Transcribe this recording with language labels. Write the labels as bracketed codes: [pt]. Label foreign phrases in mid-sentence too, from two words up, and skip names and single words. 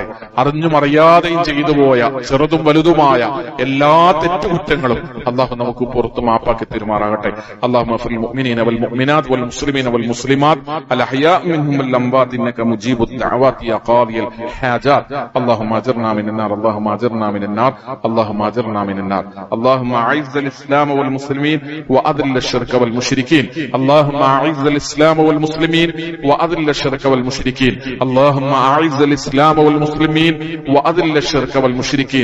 [ml] അറിഞ്ഞും അറിയാതെയും ചെയ്തു പോയ ചെറുതും വലുതുമായ എല്ലാ തെറ്റുകുറ്റങ്ങളും അള്ളാഹു നമുക്ക് പുറത്തു മാപ്പാക്കി തരുമാറാകട്ടെ. [ar] اللهم اغفر للمؤمنين والمؤمنات والمسلمين والمسلمات الأحياء منهم والأموات إنك مجيب الدعوات يا قاضي الحاجات. اللهم اجرنا من النار اللهم اجرنا من النار اللهم اجرنا من النار. اللهم اعز الاسلام والمسلمين واذل الشرك والمشركين. اللهم اعز الاسلام والمسلمين واذل الشرك والمشركين. اللهم اعز الاسلام والمسلمين واذل الشرك والمشركين.